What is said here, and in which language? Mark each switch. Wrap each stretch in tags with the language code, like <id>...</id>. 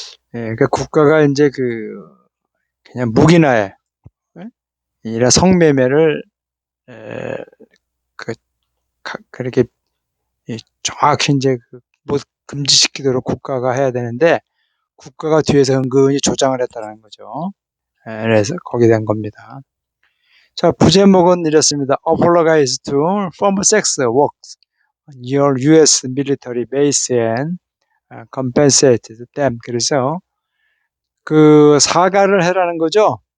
<ko>그러니까 국가가 이제 그냥 무기나에 이라 성매매를 그렇게 정확히 이제 못 금지시키도록 국가가 해야 되는데 국가가 뒤에서 은근히 조장을 했다는 거죠. 그래서 거기에 대한 겁니다. 자, 부제목은 이렇습니다.</ko> <en>Apologize to former sex workers on your U.S. military base and compensate them.</en> <ko>그래서 사과를 해라는 거죠.</ko>